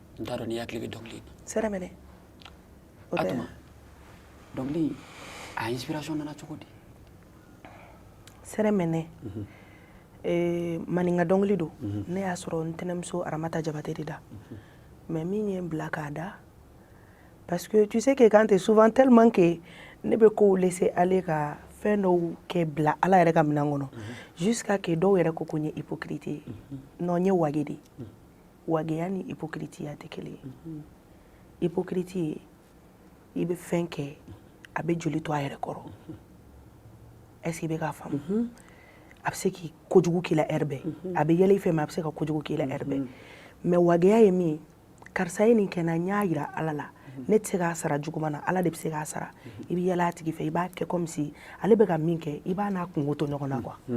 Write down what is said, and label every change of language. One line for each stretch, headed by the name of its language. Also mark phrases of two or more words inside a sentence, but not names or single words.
Bambara: n t'a dɔn n'i hakili bɛ dɔnkili in sɛrɛ minɛ a tuma dɔnkili a inspiration nana cogo di sɛrɛ minɛ maninka dɔnkili don ne y'a sɔrɔ n tɛnɛmuso Aramata Jabate de da mais min ye n bila k'a da
French: parce que tu sais que Kante souvent tellement que
Bambara: ne bɛ kow
French: laisser aller
Bambara: ka fɛn dɔw kɛ bila Ala yɛrɛ ka minɛn kɔnɔ
French: jusqu'à que
Bambara: dɔw yɛrɛ ko ko n ye hypocrite ye non n ye wage de wageya ni hypocriteya tɛ kelen ye hypocrite ye i bɛ fɛn kɛ a bɛ joli to a yɛrɛ kɔrɔ
French: est-ce que
Bambara: i bɛ k'a faamu a bɛ se k'i kojugu k'i la heure bɛɛ a bɛ yɛlɛ i fɛ mais a bɛ se ka kojugu k'i la heure bɛɛ mais wageya ye min ye karisa ye nin kɛ n na n y'a yira Ala la ne tɛ se k'a sara juguman na Ala de bɛ se k'a sara i bɛ yɛlɛ a tigi fɛ i b'a kɛ
French: comme si
Bambara: ale bɛ ka min kɛ i b'a n'a kungo to ɲɔgɔn na quoi